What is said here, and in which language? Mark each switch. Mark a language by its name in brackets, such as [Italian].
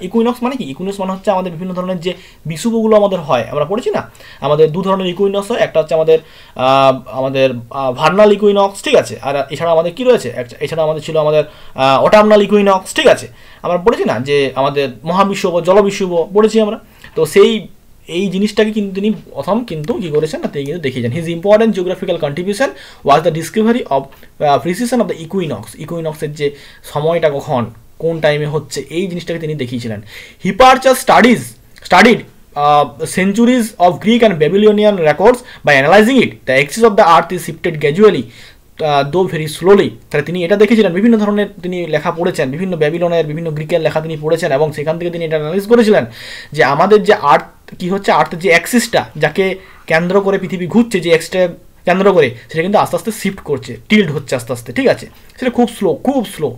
[Bangla] Equinox মানে কি, equinox মানে হচ্ছে আমাদের বিভিন্ন ধরনের যে বিষুবগুলো আমাদের হয়, আমরা পড়েছি না, আমাদের দু ধরনের ইকুইনক্স হয়, একটা হচ্ছে আমাদের ভার্নাল ইকুইনক্স, ঠিক আছে, আর এছাড়া আমাদের কি রয়েছে, এছাড়া আমাদের ছিল আমাদের অটার্নাল ইকুইনক্স, ঠিক আছে, আমরা পড়েছি না, যে আমাদের মহাবিষুব, জলবিষুব পড়েছি আমরা। তো এই জিনিসটাকে কিন্তু তিনি প্রথম কিন্তু কী করেছেন না, তিনি কিন্তু দেখিয়েছেন। [English] his important geographical contribution was the discovery of precession of the ইকুইনক্সের [Bangla] যে সময়টা কোন টাইমে হচ্ছে, এই জিনিসটাকে তিনি দেখিয়েছিলেন। [English] Hipparchus studied centuries of Greek and Babylonian records by analyzing it. The axis of the earth is shifted gradually, though very slowly. [Bangla] তাহলে তিনি এটা দেখেছিলেন, বিভিন্ন ধরনের তিনি লেখা পড়েছেন, বিভিন্ন ব্যাবিলনের, বিভিন্ন গ্রিকের লেখা তিনি পড়েছেন, এবং সেখান থেকে তিনি এটা অ্যানালাইজ করেছিলেন যে আমাদের যে আর্থ কি হচ্ছে, আর্থের যে অ্যাক্সিসটা যাকে কেন্দ্র করে পৃথিবী ঘুরছে, যে এক্সটা কেন্দ্র করে, সেটা কিন্তু আস্তে আস্তে শিফট করছে, টিল্ট হচ্ছে আস্তে আস্তে, ঠিক আছে, সেটা খুব স্লো।